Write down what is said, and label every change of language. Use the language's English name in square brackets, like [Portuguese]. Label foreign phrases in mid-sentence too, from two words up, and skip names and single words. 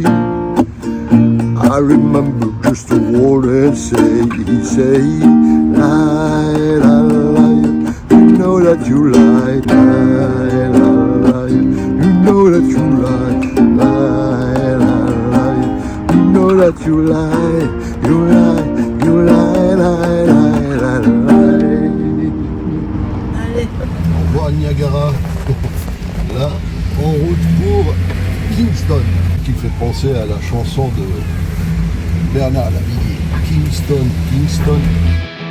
[English] I remember just a word and say, lie, lie, lie. You know that you lie, lie, lie, lie. You know that you lie, lie, lie, lie. You know that you lie, you lie, you lie, lie, lie, lie, lie. [French] Au revoir Niagara. Là, en route pour Kingston, qui fait penser à la chanson de Bernard Lavilliers. Kingston, Kingston.